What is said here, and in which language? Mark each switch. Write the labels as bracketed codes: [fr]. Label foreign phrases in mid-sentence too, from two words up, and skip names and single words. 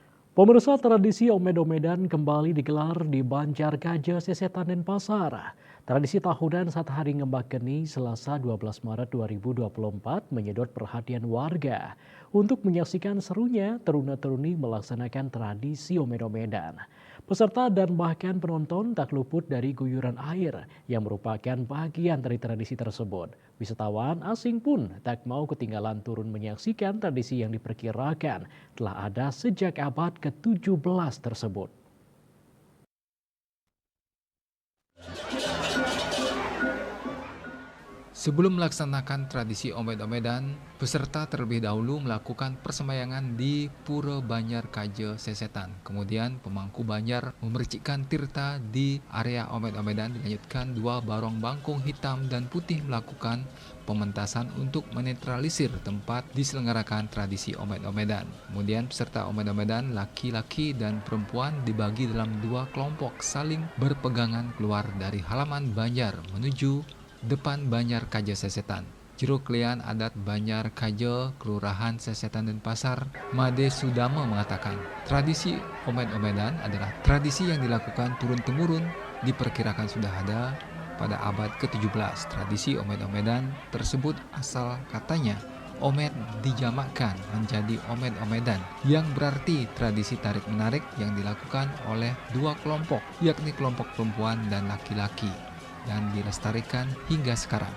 [id] Pemirsa, tradisi omed-omedan kembali digelar di Banjarkaja, Sesetan, Denpasar. Tradisi tahunan saat Hari Ngembak Geni Selasa 12 Maret 2024 menyedot perhatian warga. Untuk menyaksikan serunya, teruna-teruni melaksanakan tradisi omed-omedan. Peserta dan bahkan penonton tak luput dari guyuran air yang merupakan bagian dari tradisi tersebut. Wisatawan asing pun tak mau ketinggalan turun menyaksikan tradisi yang diperkirakan telah ada sejak abad ke-17 tersebut. Sebelum melaksanakan tradisi omed-omedan, peserta terlebih dahulu melakukan persembahyangan di Pura Banjarkaja Sesetan. Kemudian pemangku Banjar memercikkan tirta di area omed-omedan, dilanjutkan dua barong bangkong hitam dan putih melakukan pementasan untuk menetralisir tempat diselenggarakan tradisi omed-omedan. Kemudian peserta omed-omedan laki-laki dan perempuan dibagi dalam dua kelompok saling berpegangan keluar dari halaman Banjar menuju depan Banjarkaja Sesetan. Juru Kelian Adat Banjarkaja, Kelurahan Sesetan Denpasar, Made Sudama mengatakan, tradisi omed-omedan adalah tradisi yang dilakukan turun-temurun, diperkirakan sudah ada pada abad ke-17. Tradisi omed-omedan tersebut asal katanya omed dijamakkan menjadi omed-omedan, yang berarti tradisi tarik-menarik yang dilakukan oleh dua kelompok, yakni kelompok perempuan dan laki-laki, dan dilestarikan hingga sekarang.